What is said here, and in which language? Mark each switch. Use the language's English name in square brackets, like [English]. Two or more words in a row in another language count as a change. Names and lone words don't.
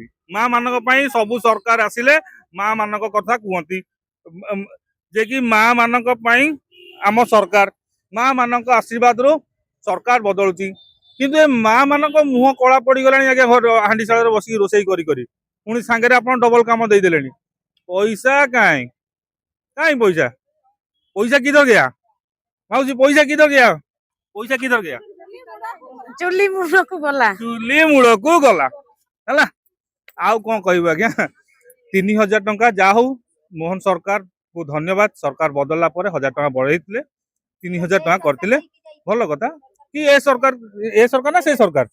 [Odia] ମା ମାନଙ୍କ ପାଇଁ ସବୁ ସରକାର ଆସିଲେ ମା ମାନଙ୍କ କଥା କୁହନ୍ତି, ଯେ କି ମା ମାନଙ୍କ ପାଇଁ ଆମ ସରକାର, ମା ମାନଙ୍କ ଆଶୀର୍ବାଦରୁ ସରକାର ବଦଳୁଛି। କିନ୍ତୁ ଏ ମା ମାନଙ୍କ ମୁହଁ କଳା ପଡିଗଲାଣି ଆଜ୍ଞା, ହାଣ୍ଡିଶାଳରେ ବସିକି ରୋଷେଇ କରି କରି। ପୁଣି ସାଙ୍ଗରେ ଆପଣ ଡବଲ କାମ ଦେଇଦେଲେଣି। ପଇସା କାଇଁ କାଇଁ ପଇସା [Hindi] पैसा किधर गया माउसी? पैसा किधर गया? पैसा किधर गया? [Odia] ଚୁଲି ମୁଣ୍ଡକୁ ଗଲା। ଚୁଲି ମୂଳକୁ ଗଲା ହେଲା। ଆଉ କଣ କହିବୁ ଆଜ୍ଞା। 3000 ଟଙ୍କା ଯାହା ହଉ, ମୋହନ ସରକାର କୁ ଧନ୍ୟବାଦ। ସରକାର ବଦଳିଲା ପରେ 1000 ଟଙ୍କା ବଢେଇଥିଲେ, 3000 ଟଙ୍କା କରିଥିଲେ, ଭଲ କଥା। କି ଏ ସରକାର ନା ସେ ସରକାର?